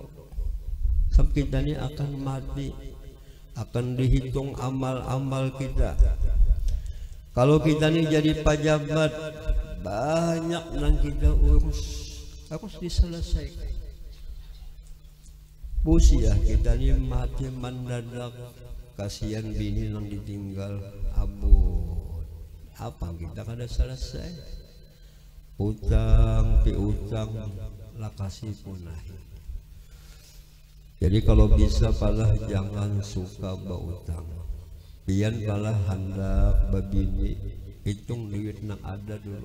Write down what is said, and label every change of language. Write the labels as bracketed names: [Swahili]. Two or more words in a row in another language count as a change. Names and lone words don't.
[Indonesian] Sebab kita ini akan mati, akan dihitung amal-amal kita. Kalau kita ini jadi pejabat, banyak yang kita urus. harus diselesaikan. [Banjar] Busia kita ini mati mendadak, kasihan bini yang ditinggal abu. Apa kita kada selesai? Utang piutang lakasi punahi. [Indonesian] Jadi kalau bisa palah jangan suka berutang. [Banjar] Pian palah hendak babini hitung duit yang ada dulu.